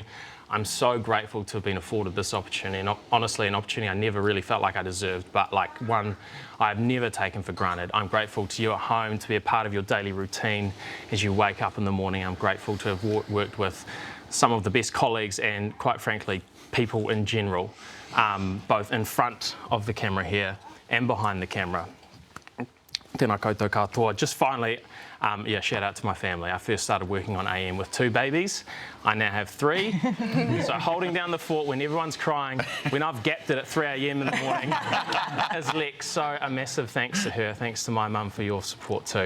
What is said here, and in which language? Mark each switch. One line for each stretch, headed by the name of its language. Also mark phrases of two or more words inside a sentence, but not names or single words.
English: I'm so grateful to have been afforded this opportunity, and honestly an opportunity I never really felt like I deserved, but like one I've never taken for granted. I'm grateful to you at home to be a part of your daily routine as you wake up in the morning. I'm grateful to have worked with some of the best colleagues and, quite frankly, people in general, both in front of the camera here and behind the camera.
Māori: Tēnā koutou katoa.
English: Just finally, yeah, shout out to my family. I first started working on AM with 2 babies. I now have 3. So holding down the fort when everyone's crying, when I've gapped it at 3 a.m. in the morning, is Lex. So a massive thanks to her. Thanks to my mum for your support too.